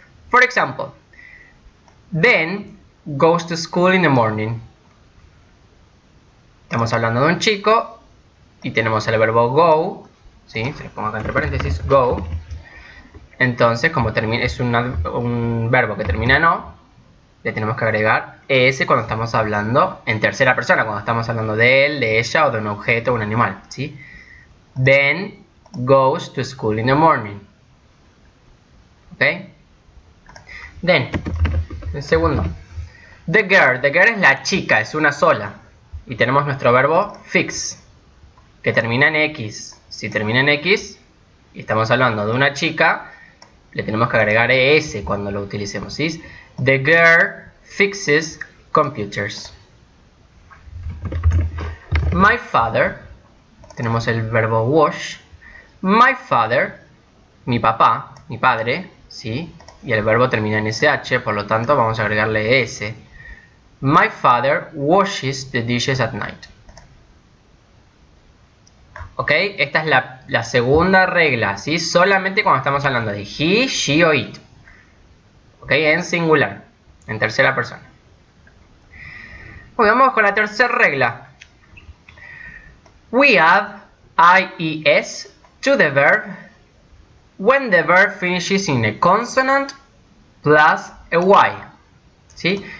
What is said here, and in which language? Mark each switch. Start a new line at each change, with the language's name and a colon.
English: For example, Ben goes to school in the morning.
Spanish: Estamos hablando de un chico y tenemos el verbo go, ¿sí? Se lo pongo acá entre paréntesis, go. Entonces, como es un verbo que termina en O, le tenemos que agregar ES cuando estamos hablando en tercera persona, cuando estamos hablando de él, de ella o de un objeto o un animal, ¿sí?
English: Ben goes to school in the morning.
Spanish: ¿Ok? Then, el segundo.
English: The girl
Spanish: es la chica, es una sola. Y tenemos nuestro verbo fix, que termina en X. Si termina en X y estamos hablando de una chica, le tenemos que agregar ES cuando lo utilicemos, ¿sí?
English: The girl fixes computers. My father,
Spanish: tenemos el verbo wash.
English: My father,
Spanish: mi papá, mi padre, ¿sí? Y el verbo termina en SH, por lo tanto vamos a agregarle ES.
English: My father washes the dishes at night.
Spanish: ¿Ok? Esta es la segunda regla, ¿sí? Solamente cuando estamos hablando de he, she o it. ¿Ok? En singular, en tercera persona. Bueno, vamos con la tercera regla.
English: We add IES to the verb when the verb finishes in a consonant plus a Y.
Spanish: ¿Sí?